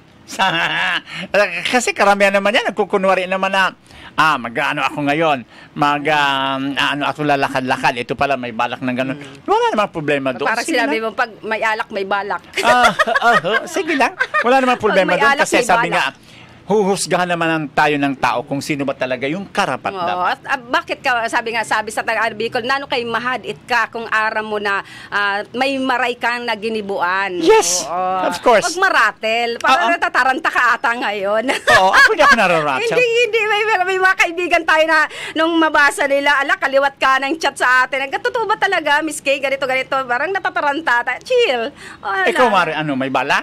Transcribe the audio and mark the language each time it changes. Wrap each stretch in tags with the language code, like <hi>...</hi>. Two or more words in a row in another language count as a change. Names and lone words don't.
<tl>Kasi karamihan naman yan, nagkukunwari naman na mag-ano ako ngayon, ako lalakad-lakad, ito pala may balak ng ganun. Wala namang problema doon. Parang sinabi mo, pag may alak, may balak. Sige lang, wala namang problema doon kasi sabi nga, huhusgahan naman tayo ng tao kung sino ba talaga yung karapat-dapat. Bakit ka, sabi sa Tagalog Bicol,</tl> <bik>nano kay mahadit ka kung aram mo na may maray kang naginibuan.</bik> <en>Yes, of course.</en> <tl>Pag maratel, parang natataranta ka ata ngayon. Ako hindi ako nararatel. Hindi. May mga kaibigan tayo na nung mabasa nila, kaliwat ka ng chat sa atin. Totoo ba talaga, Miss Kay, ganito, parang natataranta. Chill. Ikaw, Mari, may balak?</tl>